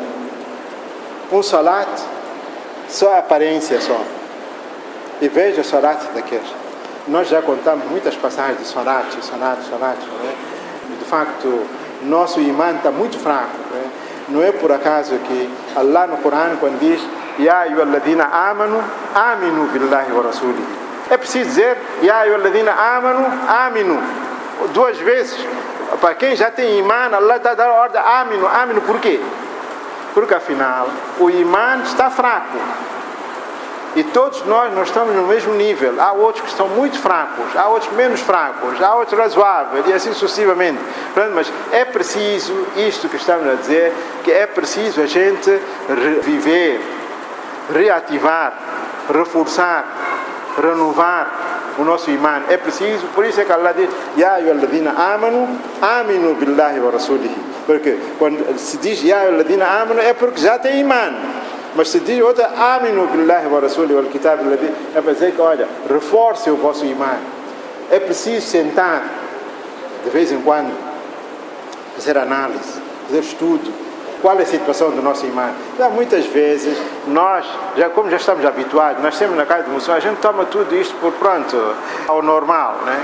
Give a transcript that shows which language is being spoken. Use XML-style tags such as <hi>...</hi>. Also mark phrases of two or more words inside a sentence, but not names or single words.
<pt>Um salat, só a aparência só. E veja o salat daqueles. Nós já contamos muitas passagens de salat, né? De facto, nosso imã está muito fraco, né? Não é por acaso que Allah no Corão, quando diz</pt> <ar>يا أيها الذين آمنوا آمنوا بالله ورسوله,</ar> <pt>é preciso dizer</pt> <ar>يا أيها الذين آمنوا آمنوا</ar> <pt>2 vezes. Para quem já tem imã, Allah está dando a ordem aminu, por quê? Porque afinal o imã está fraco e todos nós estamos no mesmo nível. Há outros que estão muito fracos, há outros menos fracos, há outros razoáveis e assim sucessivamente. Mas é preciso isto que estamos a dizer, que é preciso a gente reviver, reativar, reforçar, renovar o nosso imã. É preciso, por isso é que Allah diz</pt> <ar>يا أيها الذين آمنوا آمنوا بالله ورسوله.</ar> <pt>Porque quando se diz</pt> <ar>يا أيها الذين آمنوا</ar> <pt>é porque já tem imã. Mas se diz outra</pt> <ar>آمنوا بالله ورسوله والكتاب الذي,</ar> <pt>é para dizer que, olha, reforce o vosso imã. É preciso sentar de vez em quando, fazer análise, fazer estudo. Qual é a situação do nosso imã? Muitas vezes, nós, como já estamos habituados, nós temos na casa de muçulmano, a gente toma tudo isto por pronto, ao normal, né?</pt>